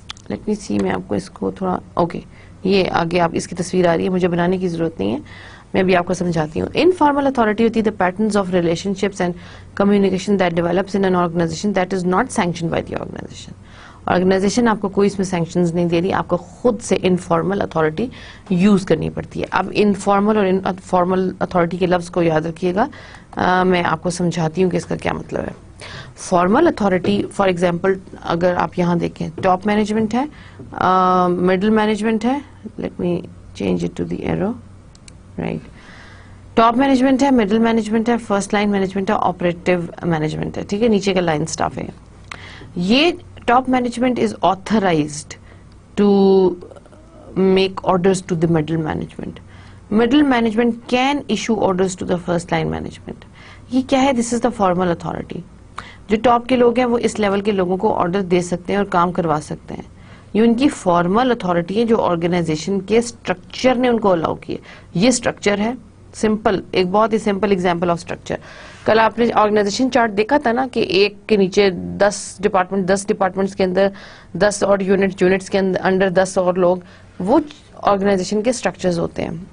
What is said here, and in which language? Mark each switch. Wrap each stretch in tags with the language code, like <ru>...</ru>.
<en>Let me see,</en> <ur>میں آپ کو اس کو تھوڑا اوکے یہ آگے آپ اس کی تصویر آ رہی ہے, مجھے بنانے کی ضرورت نہیں ہے, میں بھی آپ کو سمجھاتی ہوں. انفارمل اتھارٹی ہوتی ہے</ur> <en>the patterns of relationships and communication that develops in an organization that is not sanctioned by the organization.</en> <ur>Organization آپ کو کوئی اس میں سینکشنز نہیں دے رہی, آپ کو خود سے انفارمل اتھارٹی یوز کرنی پڑتی ہے. اب انفارمل اور فارمل اتھارٹی کے لفظ کو یاد رکھیے گا, میں آپ کو سمجھاتی ہوں کہ اس کا کیا مطلب ہے. فارمل اتھارٹی فار ایگزامپل اگر آپ یہاں دیکھیں, ٹاپ مینجمنٹ ہے, مڈل مینجمنٹ ہے,</ur> <en>let me change it to the arrow,</en> <ur>right. Top management ہے, مڈل مینجمنٹ ہے, فرسٹ لائن مینجمنٹ ہے, آپریٹو مینجمنٹ ہے. ٹھیک ہے, نیچے کا لائن اسٹاف ہے.</ur> <en>یہ top management is authorized to make orders to the middle management. Middle management can issue orders to the first line management.</en> <ur>یہ کیا ہے؟</ur> <en>This is the formal authority.</en> <ur>جو ٹاپ کے لوگ ہیں وہ اس لیول کے لوگوں کو آرڈر دے سکتے ہیں اور کام کروا سکتے ہیں. یہ ان کی فارمل اتھارٹی ہے جو آرگنائزیشن کے اسٹرکچر نے ان کو الاؤ کیے. یہ اسٹرکچر ہے سمپل, ایک بہت ہی سمپل ایگزامپل آف اسٹرکچر. کل آپ نے آرگنائزیشن چارٹ دیکھا تھا نا کہ ایک کے نیچے 10 ڈپارٹمنٹس کے اندر 10 اور یونٹس کے انڈر 10 اور لوگ, وہ آرگنائزیشن کے اسٹرکچرز ہوتے ہیں.</ur>